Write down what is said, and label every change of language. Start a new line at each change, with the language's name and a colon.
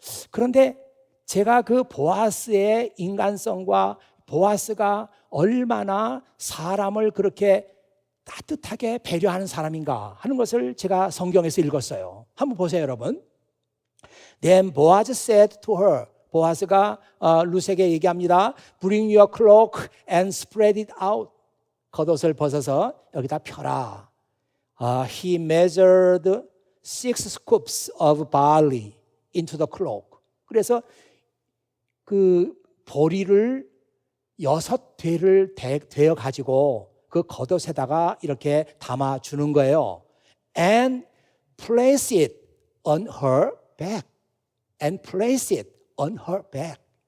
Korean: 그런데 제가 그 보아스의 인간성과 보아스가 얼마나 사람을 그렇게 따뜻하게 배려하는 사람인가 하는 것을 제가 성경에서 읽었어요. 한번 보세요, 여러분.
English: Then Boaz said to her,
Korean: 보아스가 룻에게 얘기합니다.
English: Bring your cloak and spread it out.
Korean: 겉옷을 벗어서 여기다 펴라.
English: He measured 6 scoops of barley into the cloak.
Korean: 그래서 그 보리를 6되를 되어 가지고 그 겉옷에다가 이렇게 담아 주는 거예요.
English: And place it on her back. And place it on her back.